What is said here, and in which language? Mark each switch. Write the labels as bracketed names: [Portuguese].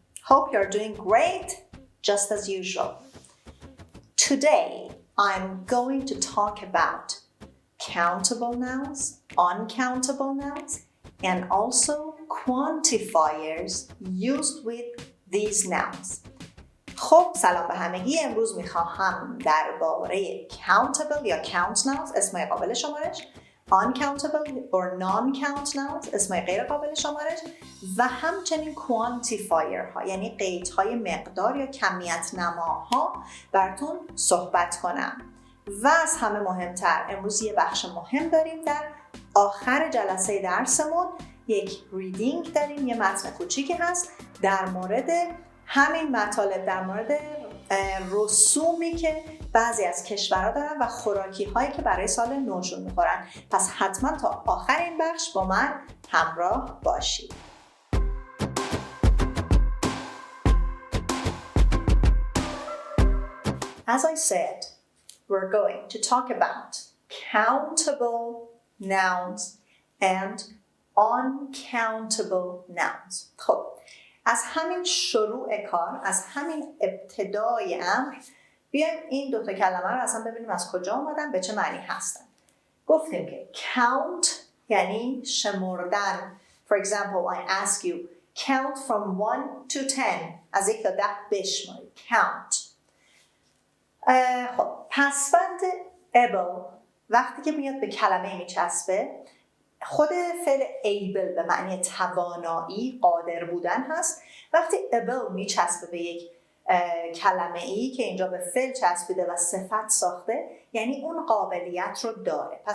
[English] Hope you're doing great, just as usual. Today, I'm going to talk about countable nouns, uncountable nouns, and also quantifiers used with these nouns. [Persian] خب سلام به همگی. امروز میخواهم درباره countable یا count nouns اسمای قابل شمارش، [English] uncountable or non-count nouns [Persian] اسمای غیر قابل شمارش و همچنین quantifier ها یعنی قیدهای مقدار یا کمیت نماها براتون صحبت کنم. و از همه مهمتر امروز یه بخش مهم داریم. در آخر جلسه درسمون یک ریدینگ داریم، یه متن کوچیکی هست در مورد همین مطالب، در مورد رسومی که بعضی از کشورها دارن و خوراکی هایی که برای سال نوشون میخورن. پس حتما تا آخر این بخش با من همراه باشید. [English] As I said, we're going to talk about countable nouns and uncountable nouns. [Persian] خب از همین شروع کار، از همین ابتدای امر بیایم این دوتا کلمه رو اصلا ببینیم از کجا اومدن، به چه معنی هستن. گفتیم که count یعنی شمردن. [English] For example, I ask you, count from 1 to 10. [Persian] از 1 تا 10 بشمارید. count. خب پسوند able وقتی که میاد به کلمه میچسبه، خود فعل able به معنی توانایی، قادر بودن هست. وقتی able میچسبه به یک کلمه ای که اینجا به فعل چسبیده و صفت ساخته، یعنی اون قابلیت رو داره.